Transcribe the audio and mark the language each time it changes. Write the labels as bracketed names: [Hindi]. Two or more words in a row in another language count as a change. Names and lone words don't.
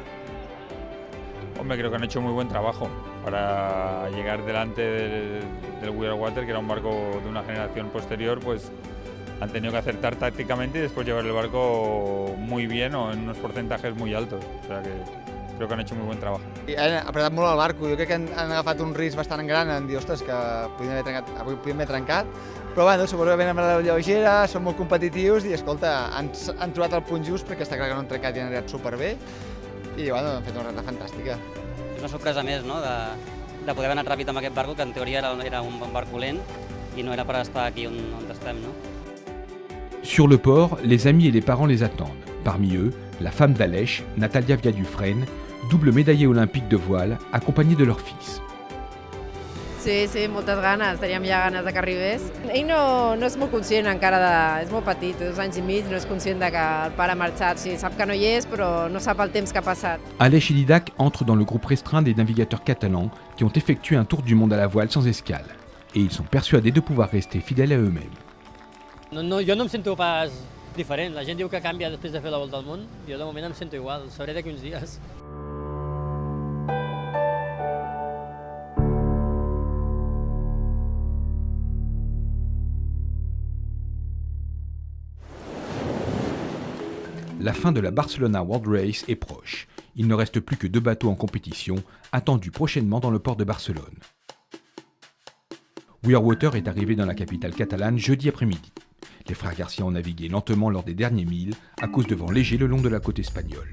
[Spanish] Hombre, creo que han hecho muy buen trabajo para llegar delante del Weirwater, que era un barco de una generación posterior, pues han tenido que acertar tácticamente y después llevar el barco muy bien o en unos porcentajes muy altos. O sea que creo que han hecho muy buen trabajo. [Catalan] Han apretat molt el barco, jo crec que han agafat un risc bastant gran en dir, ostres, que podien haver trencat, però bueno, suposo que venen amb la lleugera, són molt competitius i escolta, han trobat el punt just perquè està clar que no han trencat i han anat superbé I bueno, hem fet una reta fantàstica. És una sorpresa més, no?, de poder haver anat ràpid amb aquest barco, que en teoria era un barco lent i no era per estar aquí on estem, no? [French] Sur le port, les amis et les parents les attendent. Parmi eux, la femme d'Aleix, Natalia Viadufresne, double médaillée olympique de voile, accompagnée de leur fils. [Catalan] Sí, moltes ganes, teníem ja ganes de que arribés. Ell no és molt conscient encara és molt petit, 2 anys i mig, no és conscient de que el pare ha marxat. Sí, sap que no hi és, però no sap el temps que ha passat. [French] Aleix et Didac entrent dans le groupe restreint des navigateurs catalans qui ont effectué un tour du monde à la voile sans escale. Et ils sont persuadés de pouvoir rester fidèles à eux-mêmes. [Catalan] No, jo no em sento pas diferent. La gent diu que canvia després de fer la volta al món. Jo de moment em sento igual, ho sabré d'aquí uns dies. [French] La fin de la Barcelona World Race est proche. Il ne reste plus que 2 bateaux en compétition, attendus prochainement dans le port de Barcelone. We Are Water est arrivé dans la capitale catalane jeudi après-midi. Les frères Garcia ont navigué lentement lors des derniers milles à cause de vents légers le long de la côte espagnole.